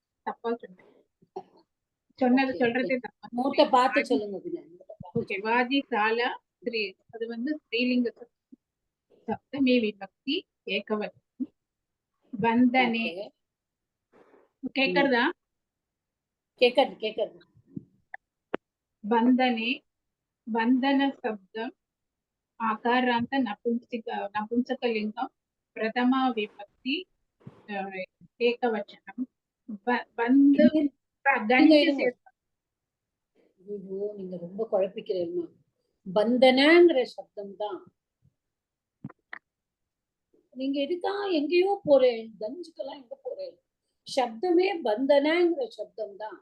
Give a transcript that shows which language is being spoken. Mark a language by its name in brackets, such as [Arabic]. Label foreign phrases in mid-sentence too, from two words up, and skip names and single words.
[Tamil] தப்பா சொன்னேன். சொன்னது சொல்றதே தப்பா. நோட்டை பார்த்து சொல்லுங்க. ஓகே, வாஜிசாலா ஸ்ரீ. அது வந்து ஸ்ரீலிங்க [Sanskrit] सप्तमी विभक्ति एकवचनम्. [Tamil] பந்தனே. கேக்குறதா? கேக்குறது. [Sanskrit] बंधने बंधन शब्द आकारांत नपुंसकलिंगम प्रथमा विभक्ति एकवचनम. बंध [Tamil] நீங்க ரொம்ப குழப்பிக்கிறீங்க. பந்தனங்கிற சப்தம் தான். நீங்க எதுக்கா எங்கேயோ போறேன், கஞ்சுக்கெல்லாம் எங்க போறேன்? சப்தமே பந்தனங்கிற சப்தம் தான்.